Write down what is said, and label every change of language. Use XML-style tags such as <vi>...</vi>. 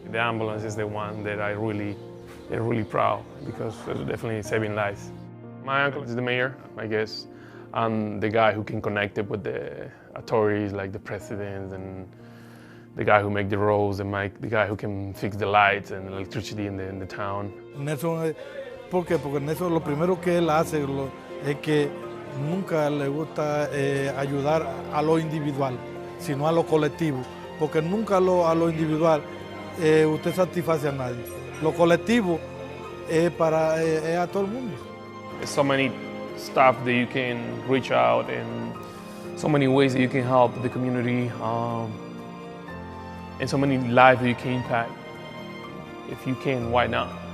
<en>The ambulance is the one that they're really proud, because it's definitely saving lives. My uncle is the mayor, I guess. I'm the guy who can connect it with the authorities, like the president, and the guy who make the roads, and the guy who can fix the lights and electricity in the town.</en> <es>Nelson, ¿por qué? Porque Nelson lo primero que él hace es que nunca le gusta ayudar a lo individual, sino a lo colectivo, porque nunca a lo individual usted satisface a nadie. Lo colectivo es a todo el mundo.</es> <en>There's so many stuff that you can reach out, and so many ways that you can help the community, and so many lives that you can impact. If you can, why not?</en>